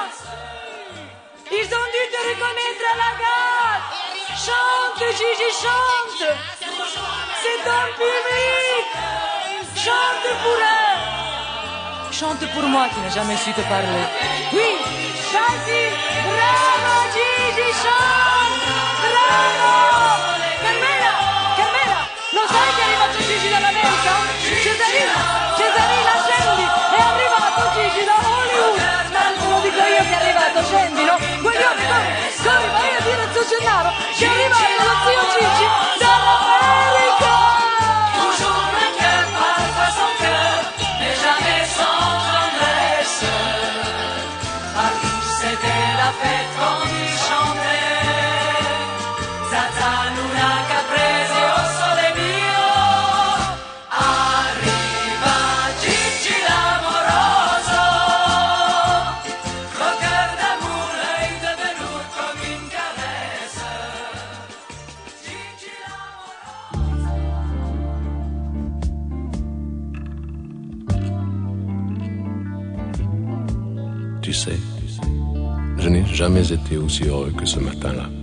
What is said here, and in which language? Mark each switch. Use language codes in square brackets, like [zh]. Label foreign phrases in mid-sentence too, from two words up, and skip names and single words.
[fr] Ils ont dû te reconnaître à la gare. Chante, Gigi, chante. C'est ton public. Chante pour eux. Chante pour moi qui n'ai jamais su te parler. Oui, vas-y, bravo Gigi, chante. Bravo. [it] Carmela, lo sai che è arrivato Gigi dall'America? Cesarina, scendi, è arrivato Gigi da Hollywood. Lo dico io che è arrivato, scendilo. Guaglione, corri, vai a dire a Zio Gennaro che è arrivato lo zio Gigi dall'America. [fr] Toujours un cœur, parfois sans cœur, mais jamais sans tendresse. Paris, c'était la fête quand il chantait. Zaza, [it] luna, caprese, oh sole mio. [fr] Arriva Gigi l'amoroso, coqueur d'amour, l'œil de velours comme une caresse. Gigi l'amoroso. Tu sais, je n'ai jamais été aussi heureux que ce matin-là.